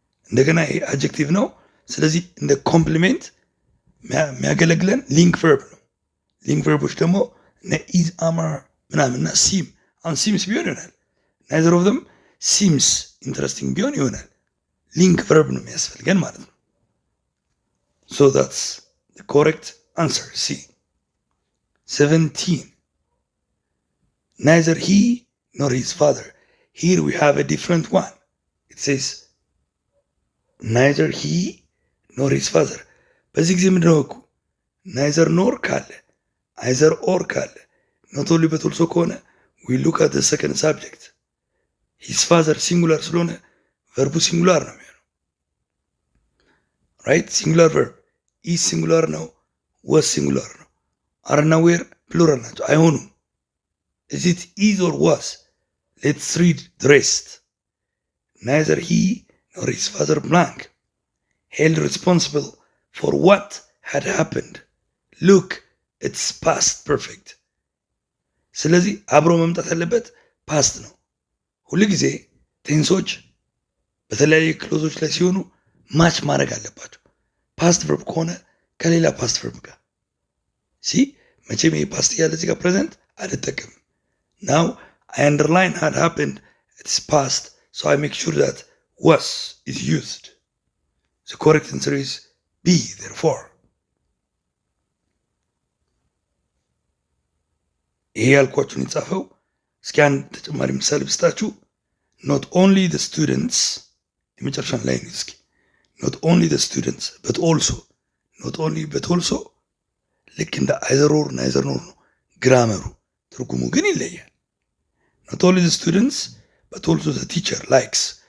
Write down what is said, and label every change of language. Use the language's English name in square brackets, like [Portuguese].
[Amharic] እንደገና ይሄ አጀክቲቭ ነው። ስለዚህ እንደ ኮምፕሊሜንት የሚያገለግለን ሊንክ ቨርብ ነው። ሊንክ ቨርቦች ደግሞ እነ ኢዝ አማር ምናምንና ሲም። አሁን ሲምስ ቢሆን ይሆናል። ናይዘር ኦፍ ዘም ሲምስ ኢንትረስቲንግ ቢሆን ይሆናል። ሊንክ ቨርብ ነው የሚያስፈልገን ማለት ነው። ሶ [English] that's the correct answer C 17 neither he nor his father. Here we have a different one. It says neither he nor his father. [Amharic] በዚህ ጊዜ ምንድነው እኮ ናይዘር ኖር ካለ አይዘር ኦር ካለ ኖት ኦንሊ በት ኦልሶ ከሆነ [English] we look at the second subject. [Amharic] his father ሲንጉላር ስለሆነ ቨርቡ ሲንጉላር ነው የሚሆነው። ራይት ሲንጉላር ቨርብ ኢዝ ሲንጉላር ነው፣ was ሲንጉላር ነው። አር እና ዌር ፕሉራል ናቸው፣ አይሆኑም። [English] is it is or was? let's read the rest. neither he nor his father blank held responsible for what had happened. look it's past perfect. [Amharic] ስለዚህ አብሮ መምጣት ያለበት ፓስት ነው። ሁሉ ጊዜ ቴንሶች በተለያየ ክሎዞች ላይ ሲሆኑ ማች ማድረግ አለባቸው። ፓስት ቨርብ ከሆነ ከሌላ ፓስት ቨርብ ጋር መቼም ይሄ ፓስት እያለ እዚህ ጋር ፕሬዘንት አልጠቀምም። [English] now I underline had happened, it's past, so I make sure that was is used. The correct answer is B therefore. [Amharic] ይሄ ያልኳችሁን የጻፈው እስኪ አንድ ተጨማሪ ምሳሌ ብስጣችሁ። [English] not only the students የመጨረሻን ላይ ነው። እስኪ not only the students but also not only but also ልክ እንደ አይዘር ኦር ናይዘር ኖር ነው ግራመሩ፣ ትርጉሙ ግን ይለያል። not only the students but also the teacher likes.